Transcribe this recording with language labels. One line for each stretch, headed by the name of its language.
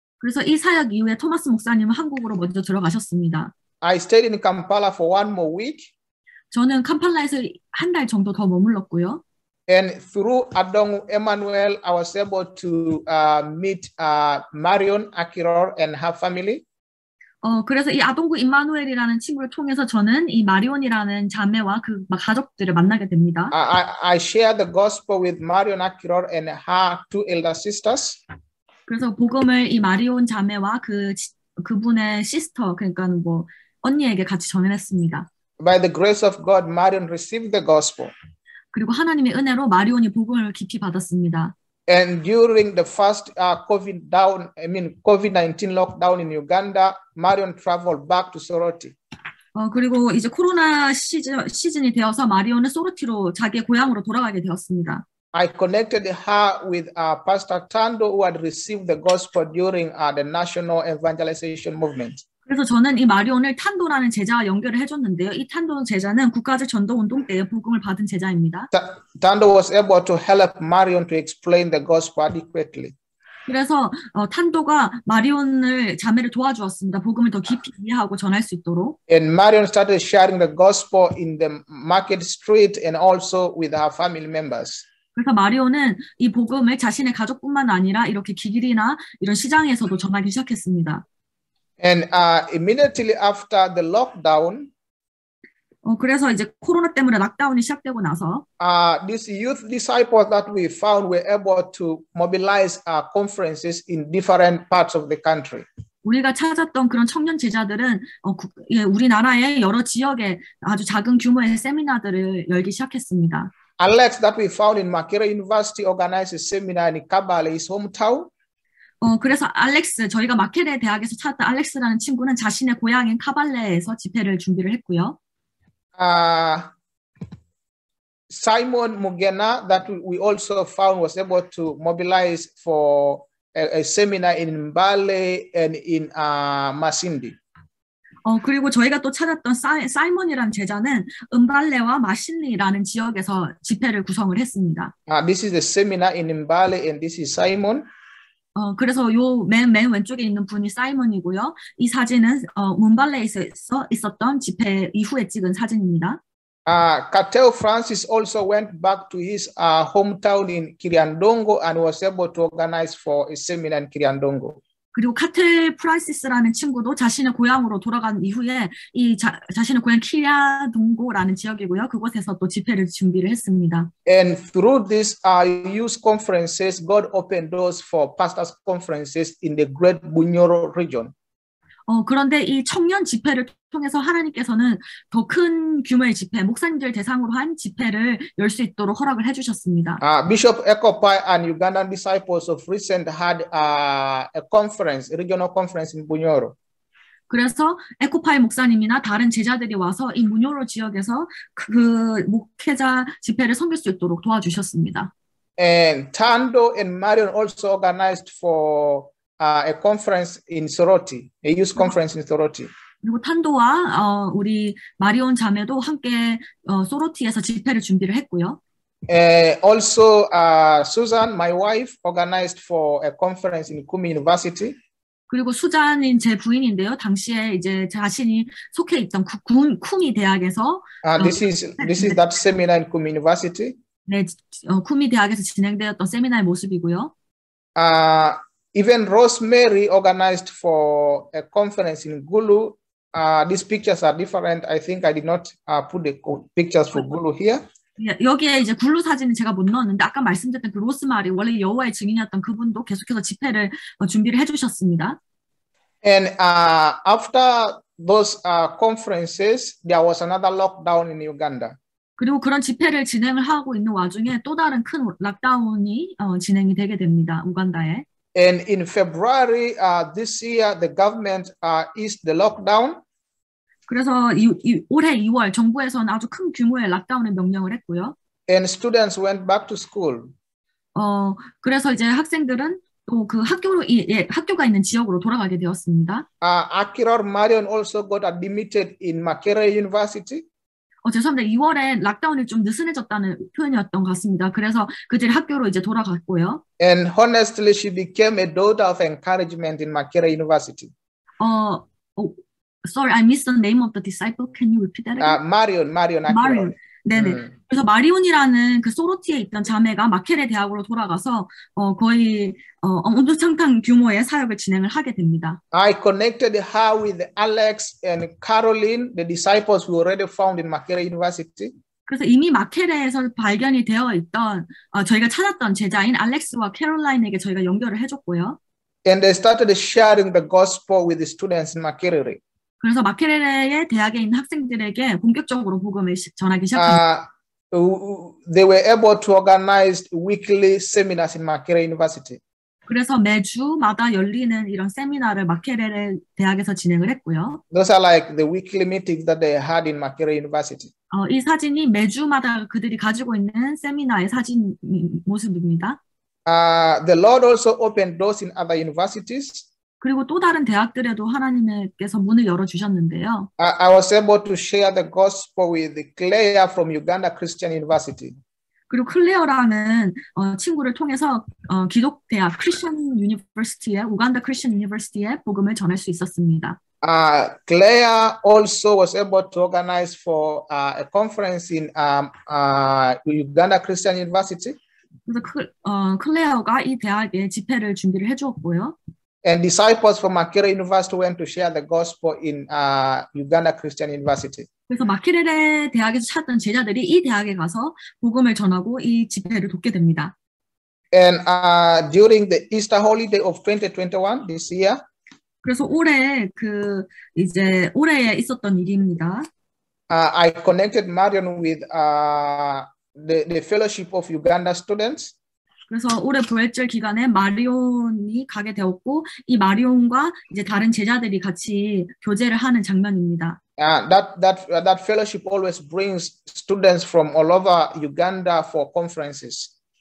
Korean: 그래서 이 사역 이후에 토마스 목사님은 한국으로 먼저 들어가셨습니다.
English: I stayed in Kampala for 1 more week.
Korean: 저는 캄팔라에서 한 달 정도 더 머물렀고요.
English: And through Adong Emmanuel, I was able to meet Marion Akiror and her family.
Korean: 그래서 이 아동구 임마누엘이라는 친구를 통해서 저는 이 마리온이라는 자매와 그 가족들을 만나게 됩니다.
English: I shared the gospel with Marion Akiror and her 2 elder sisters.
Korean: 그래서 복음을 이 마리온 자매와 그분의 시스터, 그러니까 뭐 언니에게 같이 전했습니다.
English: By the grace of God, Marion received the gospel.
Korean: 그리고 하나님의 은혜로 마리온이 복음을 깊이 받았습니다.
English: And during the first COVID-19 lockdown in Uganda, Marion traveled back to Soroti.
Korean: 그리고 이제 코로나 시즌이 되어서 마리온은 소르티로 자기의 고향으로 돌아가게 되었습니다.
English: I connected her with Pastor Tando, who had received the gospel during the national evangelization movement.
Korean: 그래서 저는 이 마리온을 탄도라는 제자와 연결을 해줬는데요. 이 탄도 제자는 국가적 전도 운동 때에 복음을 받은 제자입니다.
English: Tando was able to help Marion to explain the gospel adequately.
Korean: 그래서 탄도가 마리온을 자매를 도와주었습니다. 복음을 더 깊이 이해하고 전할 수 있도록.
English: And Marion started sharing the gospel in the market street and also with her family members.
Korean: 그래서 마리오는 이 복음을 자신의 가족뿐만 아니라 이렇게 길이나 이런 시장에서도 전하기 시작했습니다.
English: And immediately after the lockdown,
Korean: 그래서 이제 코로나 때문에 락다운이 시작되고 나서
English: these youth disciples that we found were able to mobilize conferences in different parts of the country.
Korean: 우리가 찾았던 그런 청년 제자들은 우리나라의 여러 지역에 아주 작은 규모의 세미나들을 열기 시작했습니다.
English: Alex that we found in Makerere University organized a seminar in Kabale, his hometown.
Korean: 그래서 알렉스, 저희가 마케레 대학에서 찾았던 알렉스라는 친구는 자신의 고향인 카발레에서 집회를 준비를 했고요.
English: Simon Mugena that we also found was able to mobilize for a seminar in Mbale and in Masindi.
Korean: 그리고 저희가 또 찾았던 사이먼이라는 제자는 음발레와 마신리라는 지역에서 집회를 구성을 했습니다.
English: This is the seminar in Mbale and this is Simon.
Korean: 그래서 요 맨 왼쪽에 있는 분이 사이먼이고요. 이 사진은 문발레에서 있었던 집회 이후에 찍은 사진입니다.
English: Catel Francis also went back to his hometown in Kiriandongo and was able to organize for a seminar in Kiriandongo.
Korean: 그리고 카텔 프라이시스라는 친구도 자신의 고향으로 돌아간 이후에 자신의 고향 키리아동고라는 지역이고요. 그곳에서 또 집회를 준비를 했습니다.
English: And through these youth conferences, God opened doors for pastors' conferences in the Great Bunyoro region.
Korean: 그런데 이 청년 집회를 통해서 하나님께서는 더 큰 규모의 집회, 목사님들 대상으로 한 집회를 열 수 있도록 허락을 해주셨습니다.
English: Bishop Ekopai and Ugandan disciples of recent had a conference, a regional conference in Bunyoro.
Korean: 그래서 에코파이 목사님이나 다른 제자들이 와서 이 무뇨로 지역에서 그 목회자 집회를 섬길 수 있도록 도와주셨습니다.
English: And Tando and Marion also organized for a conference in Soroti, a youth conference in Soroti.
Korean: 그리고 탄도와 우리 마리온 자매도 함께 소로티에서 집회를 준비를 했고요.
English: Also, Susan, my wife, organized for a conference in Kumi University.
Korean: 그리고 수잔인 제 부인인데요. 당시에 이제 자신이 속해 있던 쿠미 대학에서
English: this is that seminar in Kumi University.
Korean: 네, 쿠미 대학에서 진행되었던 세미나의 모습이고요.
English: Even Rosemary organized for a conference in Gulu. These pictures are different. I think I did not put the pictures for Gulu here.
Korean: 여기에 이제 굴루 사진은 제가 못 넣었는데 아까 말씀드렸던 그 로스마리 원래 여호와의 증인이었던 그분도 계속해서 집회를 준비를 해주셨습니다.
English: And after those conferences, there was another lockdown in Uganda.
Korean: 그리고 그런 집회를 진행을 하고 있는 와중에 또 다른 큰 락다운이 진행이 되게 됩니다. 우간다에.
English: And in February this year, the government eased the lockdown.
Korean: 그래서 올해 2월 정부에서는 아주 큰 규모의 락다운을 명령을 했고요.
English: And students went back to school.
Korean: 그래서 이제 학생들은 또 그 학교가 있는 지역으로 돌아가게 되었습니다.
English: Akirar Marion also got admitted in Makerere University.
Korean: 죄송합니다. 2월에 락다운이 좀 느슨해졌다는 표현이었던 것 같습니다. 그래서 그들이 학교로 이제 돌아갔고요.
English: And honestly, she became a daughter of encouragement in Makerere University. Sorry, I missed the name of the disciple. Can you repeat that again? Marion.
Korean: 네네. 그래서 마리온이라는 그 소로티에 있던 자매가 마케레 대학으로 돌아가서 거의 엄청난 규모의 사역을 진행을 하게 됩니다.
English: I connected her with Alex and Caroline, the disciples we already found in Makerere University.
Korean: 그래서 이미 마케레에서 발견이 되어 있던 저희가 찾았던 제자인 알렉스와 캐롤라인에게 저희가 연결을 해줬고요.
English: And they started sharing the gospel with the students in Makerere.
Korean: 그래서 마케레의 대학에 있는 학생들에게 본격적으로 복음을 전하기 시작했습니다.
English: They were able to organize weekly seminars in Makerere University.
Korean: 그래서 매주마다 열리는 이런 세미나를 마케레 대학에서 진행을 했고요.
English: Those are like the weekly meetings that they had in Makerere University.
Korean: 이 사진이 매주마다 그들이 가지고 있는 세미나의 사진 모습입니다.
English: The Lord also opened doors in other universities.
Korean: 그리고 또 다른 대학들에도 하나님께서 문을 열어주셨는데요.
English: I was able to share the gospel with Claire from Uganda Christian University.
Korean: 그리고 클레어라는 친구를 통해서 기독대학 크리스천 유니버시티에 우간다 크리스천 유니버시티에 복음을 전할 수 있었습니다.
English: Claire also was able to organize for a conference in Uganda Christian University.
Korean: 그래서 클레어가 이 대학에 집회를 준비를 해주었고요.
English: And disciples from Makerere University went to share the gospel in Uganda Christian University.
Korean: 그래서 마케레레 대학에서 찾던 제자들이 이 대학에 가서 복음을 전하고 이 집회를 돕게 됩니다.
English: And during the Easter holiday of 2021 this year,
Korean: 그래서 올해 올해에 있었던 일입니다.
English: I connected Marion with the Fellowship of Uganda students.
Korean: 그래서 올해 부활절 기간에 마리온이 가게 되었고 이 마리온과 이제 다른 제자들이 같이 교제를 하는 장면입니다.
English: That fellowship always brings students from all over Uganda for conferences.